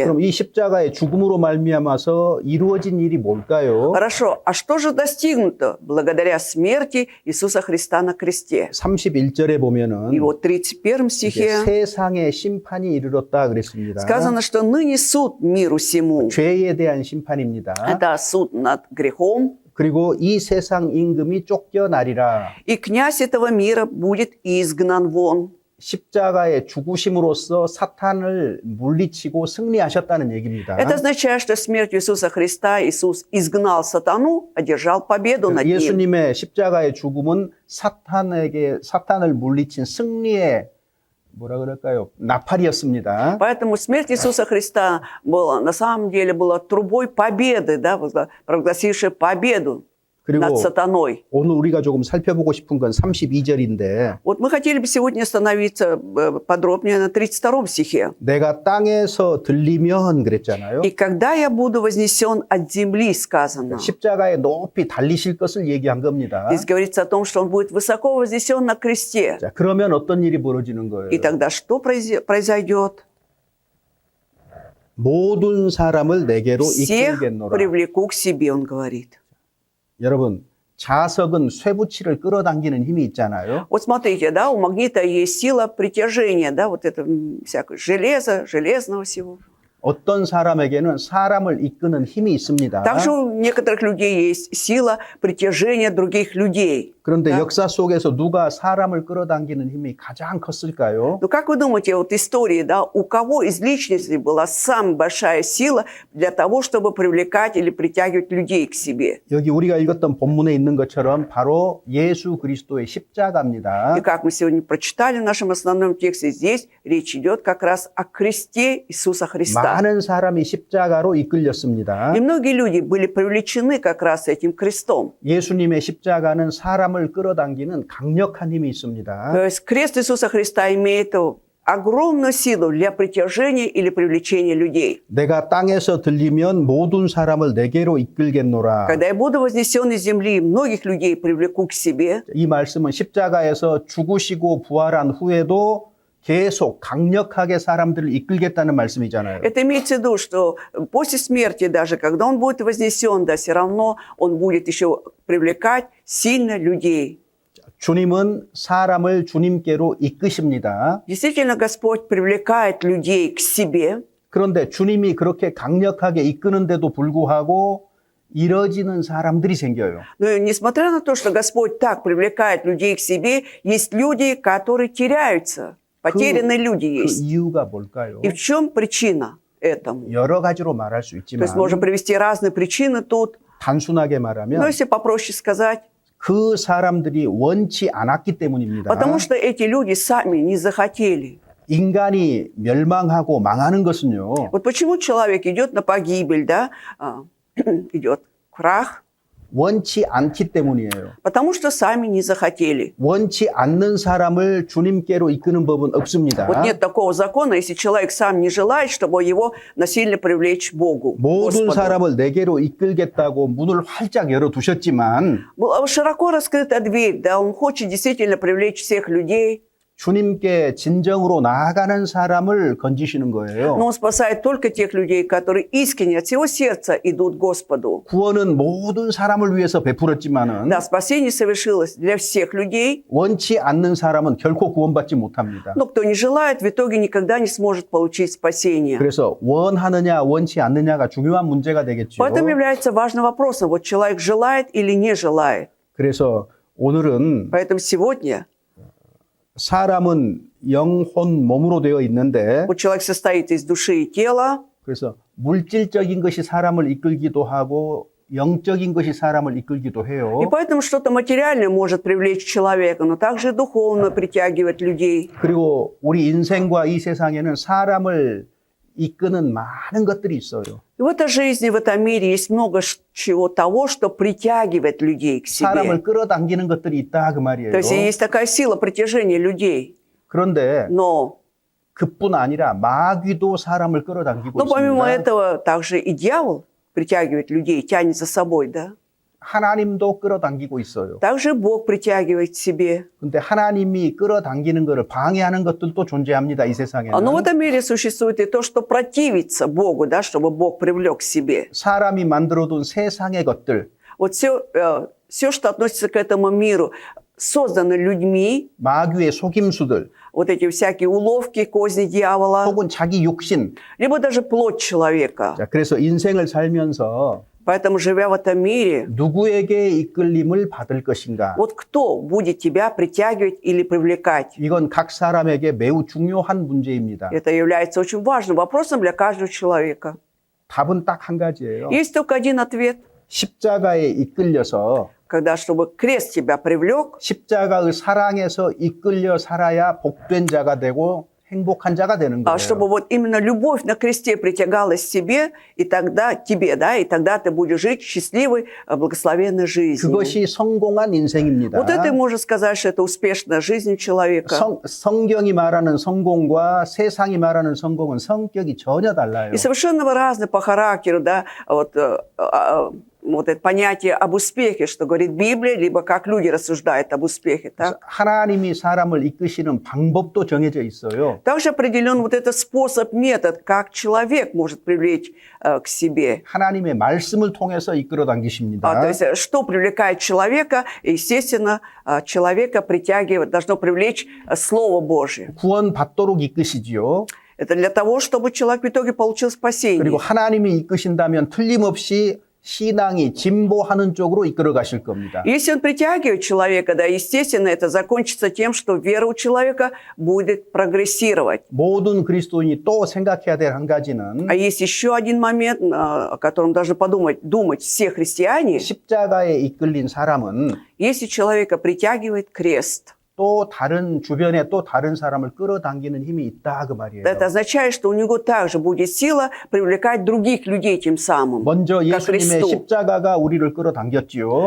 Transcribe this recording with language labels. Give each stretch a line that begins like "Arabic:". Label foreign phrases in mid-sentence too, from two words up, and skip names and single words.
Korean: 그럼 이 십자가의 죽음으로 말미암아서 이루어진 일이 뭘까요?
Russian: Хорошо, а что же достигнуто благодаря смерти Иисуса Христа на кресте?
Korean: 31절에 보면은
Russian: И вот в 31
Korean: 이제
Russian: стихе
Korean: 세상의 심판이 이르렀다 그랬습니다.
Russian: сказано, что ныне суд миру сему.
Korean: 죄에 대한 심판입니다.
Russian: Это суд над грехом.
Korean: 그리고 이 세상 임금이 쫓겨나리라.
Russian: И князь этого мира будет изгнан вон.
Korean: 십자가의 죽으심으로써 사탄을 물리치고 승리하셨다는 얘기입니다.
Russian: Это означает, что смертью Иисуса Христа Иисус изгнал сатану, одержал победу над ним.
Korean: 예수님의 십자가의 죽음은 사탄을 물리친 승리의 뭐라 그럴까요? 나팔이었습니다.
Russian: Поэтому смерть Иисуса Христа была, на самом деле была трубой победы, да, провозгласившей победу
Korean: 그리고
Russian: над сатаной.
Korean: 오늘 우리가 조금 살펴보고 싶은 건 32절인데
Russian: Вот мы хотели бы сегодня остановиться подробнее на 32 стихе.
Korean: 내가 땅에서 들리면 그랬잖아요.
Russian: «И когда я буду вознесен от земли», сказано.
Korean: 십자가에 높이 달리실 것을 얘기한 겁니다.
Russian: Здесь говорится о том, что он будет высоко вознесен на кресте.
Korean: 자, 그러면 어떤 일이 벌어지는 거예요?
Russian: И тогда что произойдет?
Korean: 모든 사람을 내게로
Russian: Всех
Korean: 이끌겠노라.
Russian: привлеку к себе, он говорит.
Korean: 여러분, 자석은 쇠붙이를 끌어당기는 힘이 있잖아요.
Russian: Вот смотрите, да, у магнита есть сила притяжения, да, вот это всякое железо, железного всего.
Korean: 어떤 사람에게는 사람을 이끄는 힘이 있습니다.
Russian: Также у некоторых людей есть сила притяжения других людей.
Korean: 그런데 역사 속에서 누가 사람을 끌어당기는 힘이 가장 컸을까요?
Russian: Но как вы думаете, вот истории, да, у кого из личностей была самая большая сила для того, чтобы привлекать или притягивать людей к себе?
Korean: 여기 우리가 읽었던 본문에 있는 것처럼 바로 예수 그리스도의 십자가입니다.
Russian: И как мы сегодня прочитали в нашем основном тексте, здесь речь идет как раз о кресте Иисуса Христа.
Korean: 많은 사람이 십자가로 이끌렸습니다.
Russian: И многие люди были привлечены как раз этим крестом.
Korean: 예수님의 십자가는 사람을 끌어당기는 강력한 힘이 있습니다.
Russian: То есть крест Иисуса Христа имеет огромную силу для притяжения или привлечения людей.
Korean: 내가 땅에서 들리면 모든 사람을 내게로 이끌겠노라.
Russian: Когда я буду вознесен из земли, многих людей привлеку к себе.
Korean: 이 말씀은 십자가에서 죽으시고 부활한 후에도 계속 강력하게 사람들을 이끌겠다는 말씀이잖아요.
Russian: Это имеется в виду, что после смерти, даже когда он будет вознесен, да, все равно он будет еще привлекать сильно людей.
Korean: 주님은 사람을 주님께로 이끄십니다.
Russian: Действительно, Господь привлекает людей к себе.
Korean: 그런데 주님이 그렇게 강력하게 이끄는데도 불구하고 이뤄지는 사람들이 생겨요.
Russian: Но несмотря на то, что Господь так привлекает людей к себе, есть люди, которые теряются. Потерянные люди
Korean: 그
Russian: есть.
Korean: 이유가 뭘까요?
Russian: И в чем причина этому?
Korean: 여러 가지로 말할 수
Russian: То
Korean: 있지만
Russian: есть можно привести разные причины тут.
Korean: 단순하게
Russian: Но
Korean: 말하면
Russian: если попроще сказать,
Korean: 그 사람들이 원치 않았기 때문입니다.
Russian: потому что эти люди сами не захотели.
Korean: 인간이 멸망하고 망하는 것은요.
Russian: Вот почему человек идет на погибель, да, идет крах,
Korean: 원치 않기 때문이에요.
Russian: потому что сами не захотели.
Korean: 원치 않는 사람을 주님께로 이끄는 법은 없습니다.
Russian: Вот нет такого закона, если человек сам не желает, чтобы его насильно привлечь к Богу.
Korean: 모든
Russian: Господу.
Korean: 사람을 내게로 이끌겠다고 문을 활짝 열어두셨지만
Russian: Была широко раскрыта дверь, да, он хочет действительно привлечь всех людей,
Korean: 주님께 진정으로 나아가는 사람을 건지시는 거예요.
Russian: но он спасает только тех людей, которые искренне от всего сердца идут к Господу.
Korean: 구원은 모든 사람을 위해서 베풀었지만은
Russian: Да, спасение совершилось для всех людей,
Korean: 원치 않는 사람은 결코 구원받지 못합니다.
Russian: но кто не желает, в итоге никогда не сможет получить спасение.
Korean: 그래서 원하느냐 원치 않느냐가 중요한 문제가 되겠죠.
Russian: Поэтому является важным вопросом, вот человек желает или не желает.
Korean: 그래서 오늘은
Russian: Поэтому сегодня
Korean: 사람은 영혼 몸으로 되어 있는데
Russian: вот человек состоит из души и тела,
Korean: 그래서 물질적인 것이 사람을 이끌기도 하고 영적인 것이 사람을 이끌기도 해요.
Russian: и поэтому что-то материальное может привлечь человека, но также и духовно притягивать людей.
Korean: 그리고 우리 인생과 이 세상에는 사람을 이끄는 많은 것들이 있어요.
Russian: И в этой жизни, в этом мире есть много чего того, что притягивает людей к себе.
Korean: 사람을 끌어당기는 것들이 있다 그 말이에요.
Russian: То есть есть такая сила притяжения людей.
Korean: 그런데
Russian: Но
Korean: 그뿐 아니라 마귀도 사람을 끌어당기고
Russian: помимо
Korean: 있습니다.
Russian: этого также и дьявол притягивает людей, тянет за собой, да?
Korean: 하나님도 끌어당기고 있어요.
Russian: Также Бог притягивает к себе.
Korean: 근데 하나님이 끌어당기는 것을 방해하는 것들도 존재합니다. 이 세상에는.
Russian: Но в этом мире существует и то, что противится Богу, да, чтобы Бог привлек к себе.
Korean: 사람이 만들어둔 세상의 것들,
Russian: Вот все, что относится к этому миру, создано людьми,
Korean: 마귀의 속임수들,
Russian: вот эти всякие уловки, козни дьявола,
Korean: 혹은 자기 육신.
Russian: либо даже плоть человека.
Korean: 자, 그래서 인생을 살면서
Russian: Поэтому, живя в этом мире,
Korean: 누구에게 이끌림을 받을 것인가?
Russian: вот кто будет тебя притягивать или привлекать?
Korean: 이건 각 사람에게 매우 중요한 문제입니다.
Russian: Это является очень важным вопросом для каждого человека.
Korean: 답은 딱 한 가지예요.
Russian: Есть только один ответ.
Korean: 십자가에 이끌려서
Russian: Когда, чтобы крест тебя привлек,
Korean: 십자가의 사랑에서 이끌려 살아야 복된 자가 되고 행복한 자가 되는 거예요.
Russian: чтобы вот именно любовь на кресте притягалась к себе, и тогда тебе, да, и тогда ты будешь жить счастливой, благословенной жизнью.
Korean: 그것이 성공한 인생입니다.
Russian: Вот это и можно сказать, что это успешная жизнь человека.
Korean: 성경이 말하는 성공과 세상이 말하는 성공은 성격이 전혀 달라요.
Russian: И совершенно разные по характеру, да, вот это понятие об успехе, что говорит Библия, либо как люди рассуждают об успехе. Так?
Korean: 하나님이 사람을 이끄시는 방법도 정해져 있어요.
Russian: Также определен вот этот способ, метод, как человек может привлечь к себе.
Korean: 하나님의 말씀을 통해서 이끌어 당기십니다.
Russian: То есть, что привлекает человека? Естественно, человека притягивает, должно привлечь Слово Божие.
Korean: 구원 받도록 이끄시지요.
Russian: Это для того, чтобы человек в итоге получил спасение.
Korean: 그리고 하나님이 이끄신다면 틀림없이 신앙이 진보하는 쪽으로 이끌어 가실 겁니다.
Russian: Если он притягивает человека, да, естественно, это закончится тем, что вера у человека будет прогрессировать.
Korean: 모든 그리스도인이 또 생각해야 될 한 가지는
Russian: А есть еще один момент, о котором должны думать все христиане.
Korean: 십자가에 이끌린 사람은
Russian: Если человека притягивает крест,
Korean: 또 다른 주변에 또 다른 사람을 끌어당기는 힘이 있다 그 말이에요.
Russian: это означает, что у него также будет сила привлекать других людей тем самым.
Korean: 먼저
Russian: к
Korean: 예수님의
Russian: кресту.
Korean: 십자가가 우리를 끌어당겼지요.